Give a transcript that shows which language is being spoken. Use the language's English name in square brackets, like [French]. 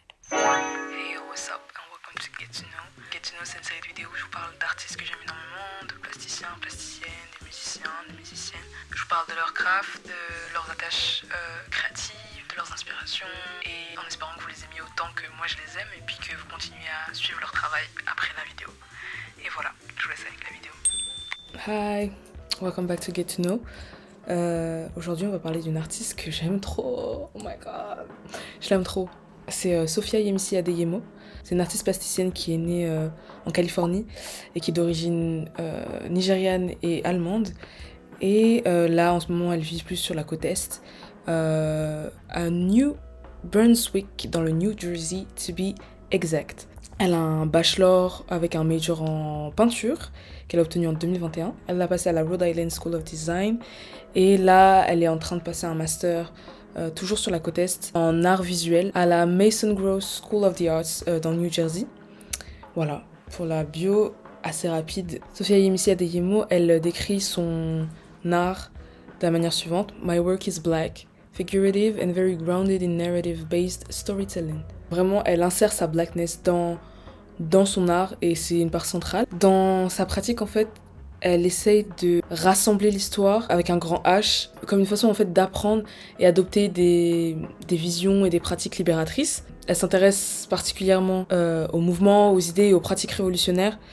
[English] Hey yo, what's up and welcome to Get to Know. [French] Get to Know, c'est une série de vidéos où je vous parle d'artistes que j'aime énormément, de plasticiens, plasticiennes, des musiciennes. Je vous parle de leur craft, de leurs attaches créatives, de leurs inspirations, et en espérant que vous les aimiez autant que moi je les aime et puis que vous continuez à suivre leur travail après la vidéo. Et voilà, je vous laisse avec la vidéo. [English] Hi, welcome back to Get to Know. [French] Aujourd'hui, on va parler d'une artiste que j'aime trop. [English] Oh my god, [French] je l'aime trop. C'est Sophia Yemisi Adeyemo. C'est une artiste plasticienne qui est née en Californie et qui est d'origine nigériane et allemande. Et là, en ce moment, elle vit plus sur la côte est, à New Brunswick, dans le New Jersey, [English] to be exact. [French] Elle a un bachelor avec un major en peinture qu'elle a obtenu en 2021. Elle l'a passé à la Rhode Island School of Design. Et là, elle est en train de passer un master, toujours sur la côte est, en art visuel, à la Mason Gross School of the Arts dans le New Jersey. Voilà, pour la bio assez rapide. Sophia Yemisi Adeyemo, elle décrit son art de la manière suivante. [English] My work is black, figurative and very grounded in narrative-based storytelling. [French] Vraiment, elle insère sa blackness dans son art et c'est une part centrale. Dans sa pratique, en fait, elle essaye de rassembler l'histoire avec un grand H, comme une façon en fait d'apprendre et adopter des visions et des pratiques libératrices. Elle s'intéresse particulièrement aux mouvements, aux idées et aux pratiques révolutionnaires.